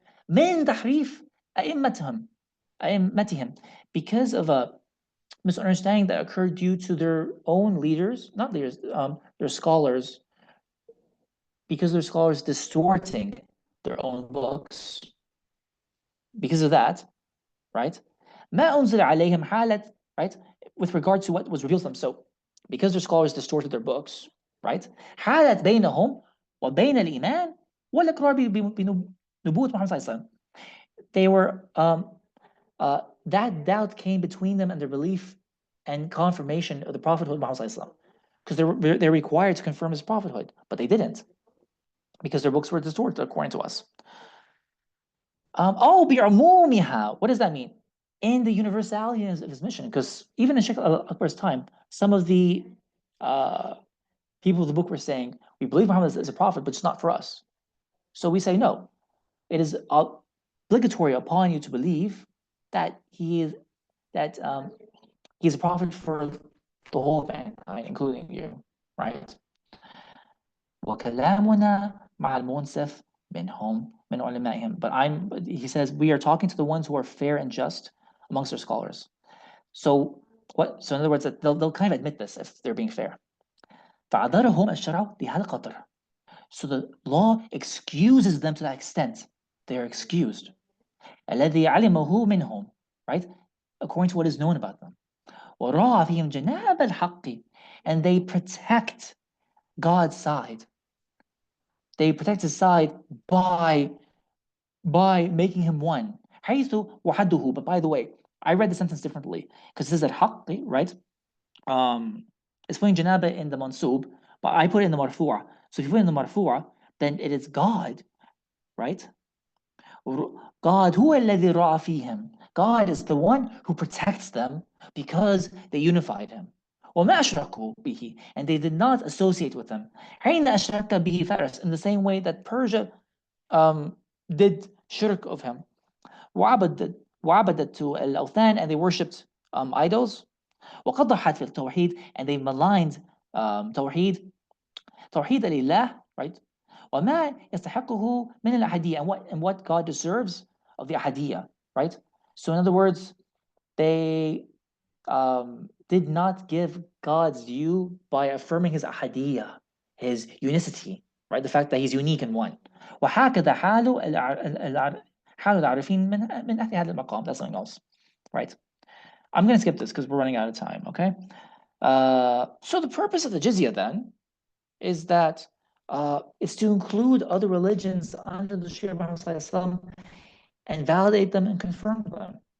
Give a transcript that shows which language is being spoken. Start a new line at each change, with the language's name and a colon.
Arabic: من تحريف أئمتهم,
English: because of a misunderstanding that occurred due to their own leaders, not leaders, their scholars, because their scholars distorting their own books. Because of that, right?
Arabic: ما أنزل عليهم حالة, right?
English: With regard to what was revealed to them. So, because their scholars distorted their books, right?
Arabic: حالت بينهم وبين الإيمان والإقرار بنبوة محمد صلى الله عليه وسلم.
English: They were that doubt came between them and their belief and confirmation of the prophethood of Muhammad sallallahu alaihi wasallam, because they're required to confirm his prophethood, but they didn't, because their books were distorted according to us. What does that mean? In the universality of his mission, because even in Sheikh Akbar's time, some of the people of the book were saying, we believe Muhammad is a prophet, but it's not for us. So we say, no, it is obligatory upon you to believe that he's a prophet for the whole of mankind, including you, right?
Arabic: وكلامنا مع المنصف منهم من علمائهم.
English: But he says, we are talking to the ones who are fair and just amongst their scholars. So what? So in other words, they'll kind of admit this if they're being fair.
Arabic: فعذرهم الشرع بهذا القدر.
English: So the law excuses them to that extent. They are excused.
Arabic: الذي علمه منهم, right?
English: According to what is known about them.
Arabic: وراعى فيهم جناب الحق,
English: and they protect God's side. They protect his side by making him one.
Arabic: حيث وحده.
English: But by the way, I read the sentence differently, because it says الحق, right? It's putting janaba in the mansub, but I put it in the marfu'a. So if you put it in the marfu'a, then it is God, right?
Arabic: God, هو الذي رأى فيهم.
English: God is the one who protects them because they unified him.
Arabic: وما أشركوا به,
English: and they did not associate with them.
Arabic: حين أشرك به فارس,
English: in the same way that Persia did shirk of him.
Arabic: وعبدت الأوثان,
English: and they worshipped idols.
Arabic: وقضحت في التوحيد,
English: and they maligned
Arabic: توحيد الإله, right? وما يستحقه من الأحدية,
English: and what God deserves of the ahadiyya, right? So in other words, they did not give God's due by affirming his ahadiyya, his unicity, right? The fact that he's unique and one.
Arabic: وهكذا حال العارفين من أهل هذا المقام.
English: That's something else, right? I'm going to skip this because we're running out of time, okay? So the purpose of the jizya then is that it's to include other religions under the Sharia of Muhammad and validate them and confirm them.